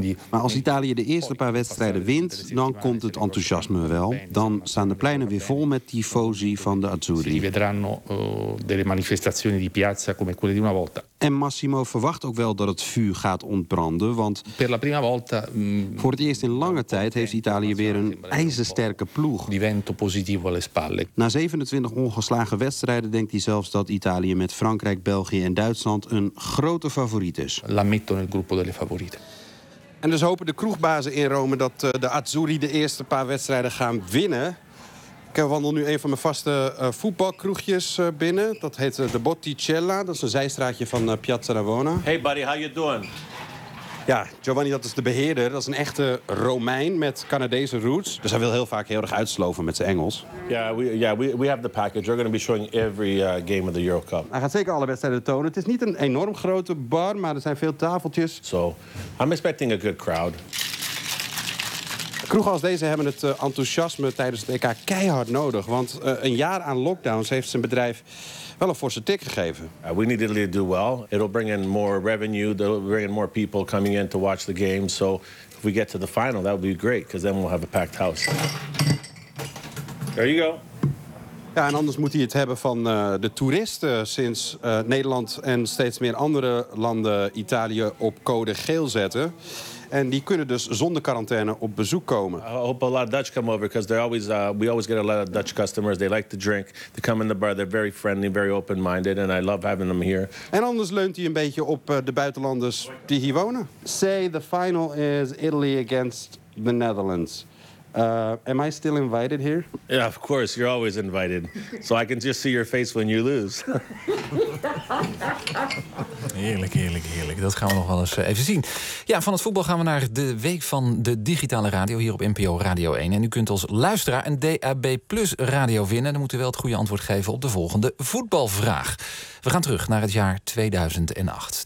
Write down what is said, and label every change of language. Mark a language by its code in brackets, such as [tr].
[nl] Maar als Italië de eerste paar wedstrijden wint, dan komt het enthousiasme wel. Dan staan de pleinen weer vol met tifosi van de Azzurri. [it] Si vedranno delle manifestazioni di piazza come quelle di una volta. [nl] En Massimo verwacht ook wel dat het vuur gaat ontbranden, want [it] per la prima volta, [nl] voor het eerst in lange tijd heeft Italië weer een ijzersterke ploeg. [it] Di vento positivo alle spalle. [nl] Na 27 ongeslagen wedstrijden denkt hij zelfs dat Italië met Frankrijk, België en Duitsland een grote favoriet is. [it] La metto nel gruppo delle favorite. [nl] En dus hopen de kroegbazen in Rome dat de Azzurri de eerste paar wedstrijden gaan winnen. Ik wandel nu een van mijn vaste voetbalkroegjes binnen. Dat heet de Botticella. Dat is een zijstraatje van Piazza Ravona. [en] Hey buddy, how you doing? [nl] Ja, Giovanni, dat is de beheerder. Dat is een echte Romein met Canadese roots. Dus hij wil heel vaak heel erg uitsloven met zijn Engels. [en] We have the package. We're going to be showing every game of the Euro Cup. [nl] Hij gaat zeker alle wedstrijden tonen. Het is niet een enorm grote bar, maar er zijn veel tafeltjes. [en] So, I'm expecting a good crowd. [nl] Kroegen als deze hebben het enthousiasme tijdens het EK keihard nodig. Want een jaar aan lockdowns heeft zijn bedrijf wel een forse tik gegeven. [en] We need Italy to do well. It'll bring in more revenue. It'll bring in more people coming in to watch the game. So if we get to the final, that would be great. Because then we'll have a packed house. There you go. [nl] Ja, en anders moet hij het hebben van de toeristen sinds Nederland en steeds meer andere landen Italië op code geel zetten. En die kunnen dus zonder quarantaine op bezoek komen. [en] I hope a lot of Dutch come over, because they're always we always get a lot of Dutch customers. They like to drink. They come in the bar, they're very friendly, very open-minded, and I love having them here. [nl] En anders leunt hij een beetje op de buitenlanders die hier wonen. [en] Say the final is Italy against the Netherlands. Am I still invited here? Yeah, of course. You're always invited. So I can just see your face when you lose. [nl] Heerlijk, heerlijk, heerlijk. Dat gaan we nog wel eens even zien. Ja, van het voetbal gaan we naar de week van de digitale radio hier op NPO Radio 1. En u kunt als luisteraar een DAB Plus radio winnen. Dan moet u wel het goede antwoord geven op de volgende voetbalvraag. We gaan terug naar het jaar 2008.